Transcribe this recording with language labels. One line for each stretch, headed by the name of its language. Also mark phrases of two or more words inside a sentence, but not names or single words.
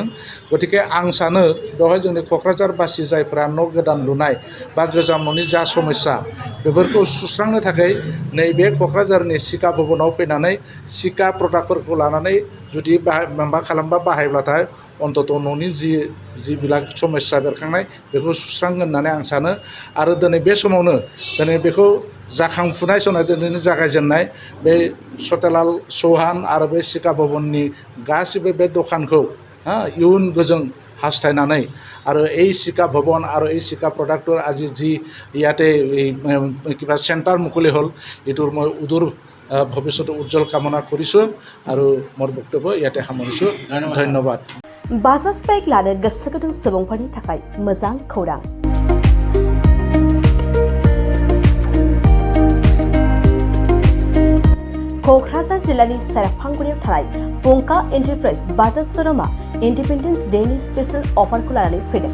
Bodo: गतिके आं सानो बेवहाय जोंनि क'क्राझारबासि जायफोरा न' गोदान लुनाय बा गोजाम न'नि जा समस्या बेफोरखौ सुस्रांनो थाखाय नैबे क'क्राझारनि सिका भबनाव फैनानै सिका प्रडाक्टफोरखौ लानानै जुदि माबा खालामबा बाहायब्लाथाय अन्तत न'नि जि बिलाक समस्या बेरखांनाय बेखौ सुस्रांगोन होननानै आं सानो। आरो दिनै बे समावनो दिनै बेखौ जाखांफुनाय समाव दिनैनो जागायजेननाय बे सतेलाल चौहान आरो बे सिका भबननि गासिबो बे दखानखौ इयुन गोजों हास्थायनानै आरो
Assamese: এই सिका ভবন আৰু এই सिका প্ৰডাক্টৰ আজি যি ইয়াতে কিবা চেণ্টাৰ মুকলি হ'ল এইটোৰ মই উদূৰ ভৱিষ্যতে উজ্জ্বল কামনা কৰিছোঁ আৰু মোৰ বক্তব্য ইয়াতে সামৰিছোঁ। ধন্যবাদ।
Bodo: बाजाज बाइक लानो गोसो गुदुं सुबुंफोरनि थाखाय मोजां खौरां। क'क्राझार जिल्लानि सेरफांगुरियाव थानाय पंका एन्टारप्राइज बाजाज श'रुमा इन्डिपेन्डेन्स डेनि स्पेशल अफारखौ लानानै फैदों।